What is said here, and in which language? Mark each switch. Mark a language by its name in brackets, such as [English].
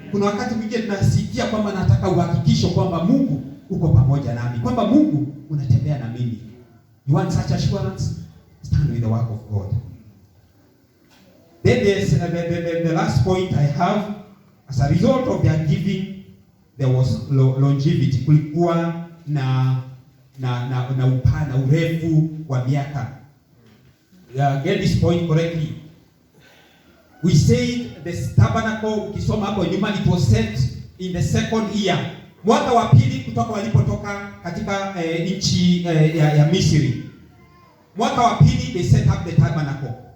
[Swahili] Kuna wakati mwingine tunasikia kwamba nataka uhakikisho kwamba Mungu uko pamoja nami, kwamba Mungu unatembea na mimi. [English] You want such assurance? Stand with the work of God. Then there's the last point I have. As a result of their giving, there was longevity. [Swahili] Kulikuwa na upana, urefu wa miaka. [English] Get this point correctly. We said the tabernacle, [Swahili] ukisoma hapo nyuma, [English] it was set in the second year. [Swahili] Mwaka wa pili kutoka walipotoka katika nchi ya Misri. Mwaka wa pili [English] they set up the tabernacle.